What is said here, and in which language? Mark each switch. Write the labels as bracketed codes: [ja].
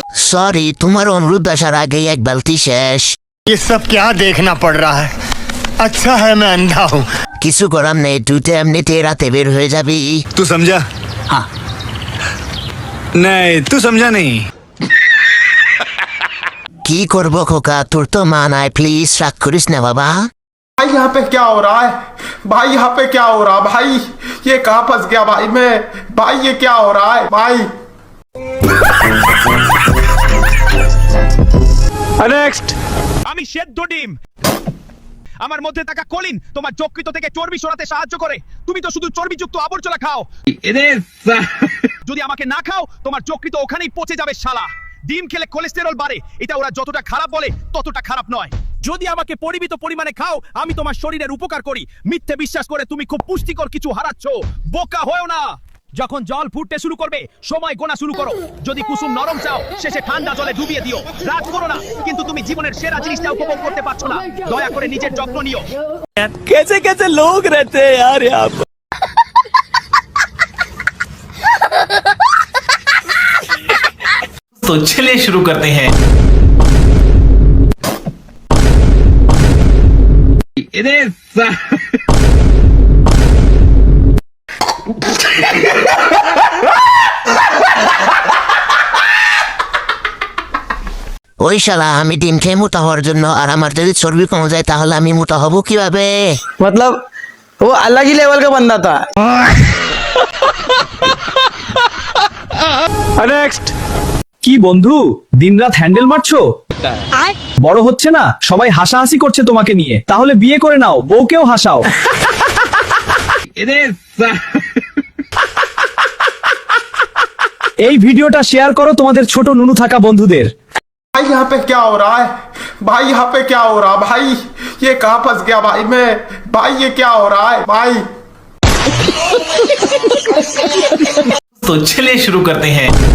[bn] Sorry, তোমার অনুরোধ আসার আগেই এক বালতি শেষ। [hi] ये सब क्या देखना पड़ रहा है? अच्छा है मैं अंधा हूँ। [bn] কিছু করার নেই, তুই তো এমনিতে রাতে বের হয়ে যাবি। [hi] तू समझा? हाँ। नहीं तू समझा नहीं। [bn] কি করবো খোকা, তোর তো মা নাই, প্লিজ রাগ করিস না বাবা। [hi] भाई यहाँ पे क्या हो रहा है? भाई यहाँ पे क्या हो रहा है? भाई ये कहाँ फंस गया भाई मैं? भाई ये क्या हो रहा है भाई? [bn] नेक्स्ट। আমি সেদ্ধ ডিম, আমার মধ্যে থাকা কলিন তোমার যকৃত থেকে চর্বি সরাতে সাহায্য করে। তুমি তো শুধু চর্বিযুক্ত আবর্জনা খাও। যদি আমাকে না খাও তোমার যকৃত ওখানেই পচে যাবে শালা। ডিম খেলে কোলেস্টেরল বাড়ে, এটা ওরা যতটা খারাপ বলে ততটা খারাপ নয়। যদি আমাকে পরিমিত পরিমাণে খাও আমি তোমার শরীরের উপকার করি। মিথ্যে বিশ্বাস করে তুমি খুব পুষ্টিকর কিছু হারাচ্ছ। বোকা হয়েও না। যখন জল ফুটতে শুরু করবে সময় গোনা শুরু করো। যদি কুসুম নরম চাও শেষে ঠান্ডা জলে ডুবিয়ে দিও। রাত করো না, কিন্তু তুমি জীবনের সেরা জিনিসটা উপভোগ করতে পারছো না। দয়া করে নিজের যত্ন নিও। [hi] कैसे कैसे लोग रहते हैं यार यहाँ पर। तो चलिए शुरू करते हैं। [bn] ওই শালা, আমি ডিম খেয়ে মোটা হওয়ার জন্য, আর আমার যদি চর্বি কমে যায় তাহলে আমি মোটা হব কিভাবে? [hi] मतलब वो अलग ही लेवल का बंदा था। [bn] নেক্সট। কি বন্ধু দিনরাত হ্যান্ডেল মারছো? বড় হচ্ছে না, সবাই হাসাহাসি করছে তোমাকে নিয়ে। তাহলে বিয়ে করে নাও, বউকেও হাসাও। এই ভিডিওটা শেয়ার করো তোমাদের ছোট নুনু থাকা বন্ধুদের। [hi] भाई यहाँ पे क्या हो रहा है? भाई यहाँ पे क्या हो रहा है? भाई ये कहाँ फंस गया भाई मैं? भाई ये क्या हो रहा है भाई? तो चलिए शुरू करते हैं।